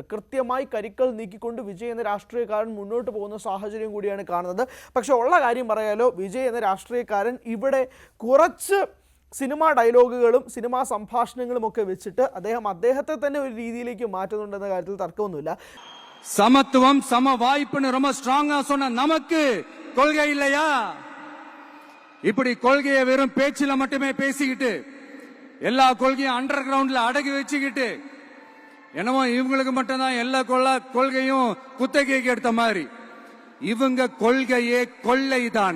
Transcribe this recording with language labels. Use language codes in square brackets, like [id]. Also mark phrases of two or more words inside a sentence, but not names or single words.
[ml] കൃത്യമായി കരിക്കൾ നീക്കിക്കൊണ്ട് വിജയ് എന്ന രാഷ്ട്രീയക്കാരൻ മുന്നോട്ട് പോകുന്ന സാഹചര്യം കൂടിയാണ് കാണുന്നത്. പക്ഷെ ഉള്ള കാര്യം പറയാലോ, വിജയ് എന്ന രാഷ്ട്രീയക്കാരൻ ഇവിടെ കുറച്ച് സിനിമാ ഡയലോഗുകളും സിനിമാ സംഭാഷണങ്ങളും ഒക്കെ വെച്ചിട്ട് അദ്ദേഹത്തെ തന്നെ ഒരു രീതിയിലേക്ക് മാറ്റുന്നുണ്ടെന്ന കാര്യത്തിൽ തർക്കമൊന്നുമില്ല. [ta] சமத்துவம் சம வாய்ப்புன்னு ரொம்ப ஸ்ட்ராங்கா சொன்ன நமக்கு கொள்கை இல்லையா? இப்படி கொள்கையை வெறும் பேச்சில மட்டுமே பேசிக்கிட்டு எல்லா கொள்கையும் அண்டர் கிரவுண்ட்ல அடக்கி வச்சுக்கிட்டு என்னமோ இவங்களுக்கு மட்டும்தான் எல்லா கொள்கையும் குத்தகைக்கு எடுத்த மாதிரி இவங்க கொள்கையே கொள்ளை தானே.